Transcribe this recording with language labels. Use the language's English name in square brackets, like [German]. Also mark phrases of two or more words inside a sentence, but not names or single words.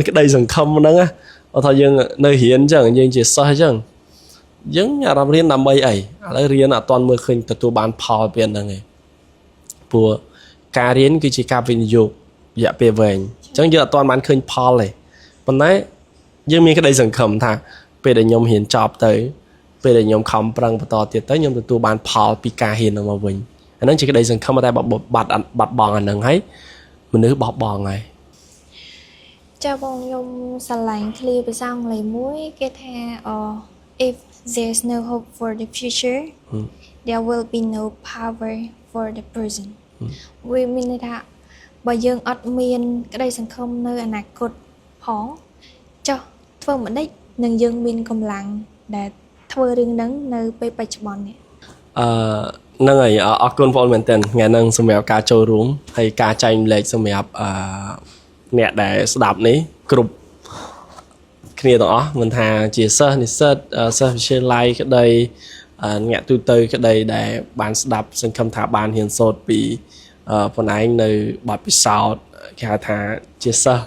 [Khmer] ក្តីសង្ឃឹមហ្នឹងណាថាយើងនៅរៀនអញ្ចឹងយើងជាសិស្សអញ្ចឹងយើងអារម្មណ៍រៀនដើម្បីអីឥឡូវរៀនអត់ទាន់មើលឃើញទទួលបានផលពីហ្នឹងឯងព្រោះការរៀនគឺជាការវិនិយោគរយៈពេលវែងអញ្ចឹងយើងអត់ទាន់បានឃើញផលទេប៉ុន្តែយើងមានក្តីសង្ឃឹមថាពេលដែលខ្ញុំរៀនចប់ទៅពេលដែលខ្ញុំខំប្រឹងបន្តទៀតទៅខ្ញុំទទួលបានផលពីការរៀនហ្នឹងមកវិញអាហ្នឹងជាក្តីសង្ឃឹមតែបាត់បង់អាហ្នឹងហើយមនុស្សបោះបង់ហើយ ចាបងខ្ញុំស្រឡាញ់ឃ្លាភាសាអង់គ្លេសមួយគេថា [English] if there's no hope for the future there will be no power for the present [Khmer] វាមានន័យថាបើយើងអត់មានក្តីសង្ឃឹមនៅអនាគតផងចុះធ្វើមិនដេចនឹងយើងមានកម្លាំងដែលធ្វើរឿងហ្នឹងនៅពេលបច្ចុប្បន្ននេះ ហ្នឹងហើយអរគុណបងមែនតើថ្ងៃហ្នឹងសម្រាប់ការចូលរួមហើយការចែកម្លែកសម្រាប់អ្នកដែលស្ដាប់នេះគ្រប់គ្នាទាំងអស់មិនថាជាសិស្សនិស្សិតសិស្សវិទ្យាល័យក្តីអ្នកទូទៅក្តីដែលបានស្ដាប់សង្ឃឹមថាបានរៀនសូត្រពីប៉ុណ្ណេញនៅបទពិសោធន៍គេហៅថាជាសិស្ស